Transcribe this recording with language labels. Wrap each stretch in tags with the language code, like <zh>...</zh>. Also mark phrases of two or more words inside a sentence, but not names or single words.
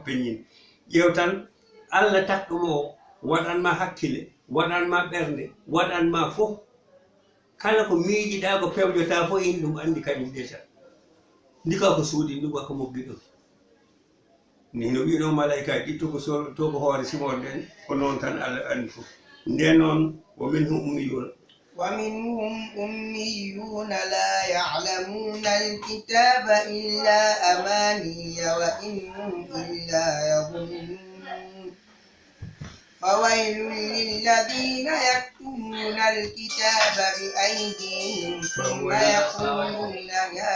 <ff>peññinta ƴeew tan Allah takɗumo o waɗanma hakkille waɗanma ɓernde waɗanma fof kala ko miijiɗa ko pewjota fof in ɗum andi kañum déjà ndika ko suuɗi nduga ko moggi ɗum ni no wino malaika ɗittu ko to ko hoore simon ɗen ko noon tan Allah andi fof nde noon wo min hum ummiyuna</ff> <ar>ومنهم أميون لا يعلمون الكتاب إلا أماني وإن هم إلا يظنون فويل للذين يكتبون الكتاب بأيديهم ثم يقولون هذا</ar>